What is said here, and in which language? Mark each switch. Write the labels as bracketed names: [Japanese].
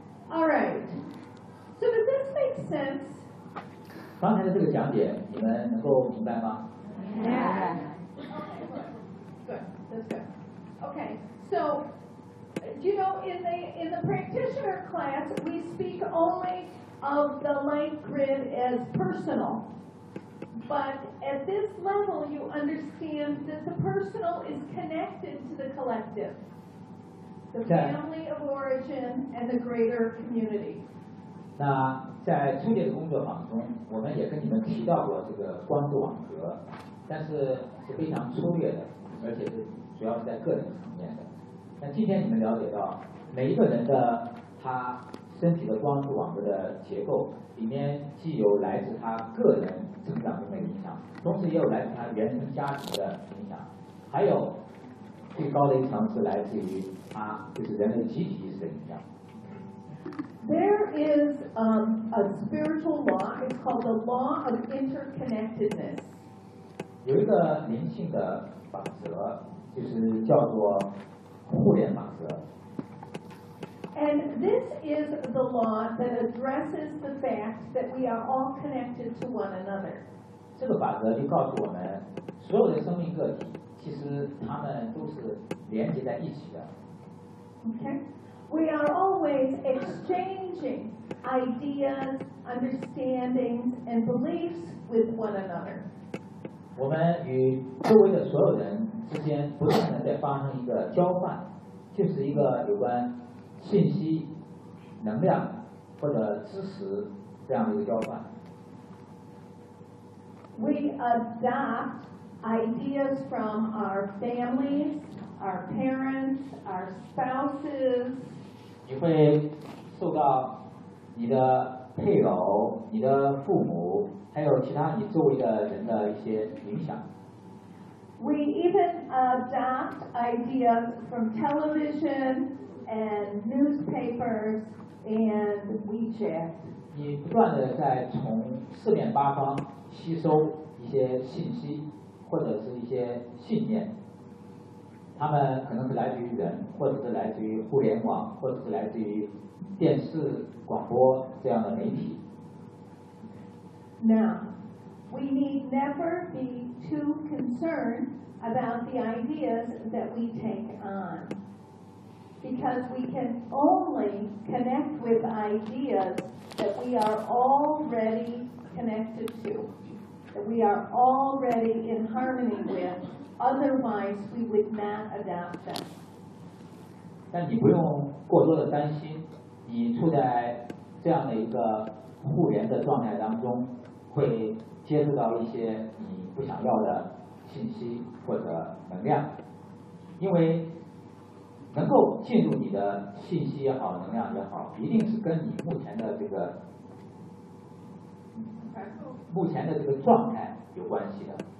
[English] All right. So does this make sense? [Chinese] 刚才的这个讲解，你们能够明白吗 [English] ？Yeah. Good. That's good. Okay. So, you know, in the practitioner class, we speak only of the light grid as personal. But at this level, you understand that the personal is connected to the collective, the family of origin and the greater community. [Chinese] 那在初阶的工作坊中，我们也跟你们提到过这个光子网格，但是非常粗略的，而且是主要是在个人层面的。那今天你们了解到每一个人的他身体的光子网格的结构，里面既有来自他个人成长中的影响，同时也有来自他原生家庭的影响，还有最高的一层是来自于他就是人类集体意识的影响。 [English] There is a spiritual law, it's called the law of interconnectedness. [Chinese] 有一个灵性的法则，就是叫做互联法则。 [English] And this is the law that addresses the fact that we are all connected to one another. [Chinese] 这个法则就告诉我们，所有的生命个体，其实他们都是连接在一起的。 [English] Okay, we are always exchanging ideas, understandings, and beliefs with one another. [Chinese] 我们与周围的所有人之间不断的在发生一个交换，就是一个有关信息、能量或者知识这样的一个交换。 [English] We adopt ideas from our families, our parents, our spouses. [Chinese] 你会受到你的配偶、你的父母，还有其他你周围的人的一些影响。 [English] We even adopt ideas from television and newspapers and WeChat. [Chinese] 你不断的在从四面八方吸收一些信息或者是一些信念，他们可能是来自于人，或者是来自于互联网，或者是来自于电视广播这样的媒体。 [English] Now, we need never be too concerned about the ideas that we take on. because we can only connect with ideas that we are already connected to, that we are already in harmony with. Otherwise, we would not adopt them. [Chinese] 但你不用过多的担心，你处在这样的一个互联的状态当中，会接触到一些你不想要的信息或者能量，因为能够进入你的信息也好，能量也好，一定是跟你目前的这个状态有关系的。